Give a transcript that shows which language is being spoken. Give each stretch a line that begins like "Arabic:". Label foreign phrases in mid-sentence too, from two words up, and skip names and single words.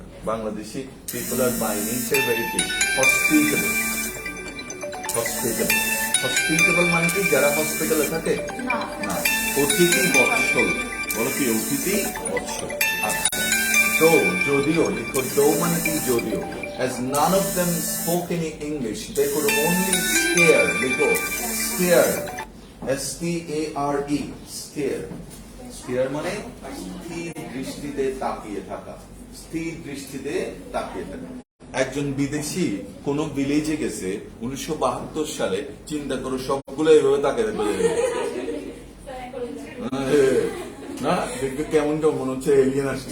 English: Bangladeshi people are by nature very hospitable.
Bangla: হসপিটেবল মানে কি যারা হসপিটালে থাকে না, অতিথি বৎসল। বলো কি অতিথি বৎসল? আচ্ছা, তো যদিও লিখো, দো মানে কি যদিও,
English: as none of them spoke any English they could only stare, লিখো stare, S-T-A-R-E, stare, stare
Bangla: মানে স্থির দৃষ্টিতে তাকিয়ে থাকা, স্থির দৃষ্টিতে তাকিয়ে থাকা। একজন বিদেশি কোন ভিলেজে গেছে 1972 সালে, চিন্তা করো সবগুলো এইভাবে তাকিয়ে থাকবে না, দেখবে কেমন কেমন মনে হচ্ছে এলিয়েন আসছে।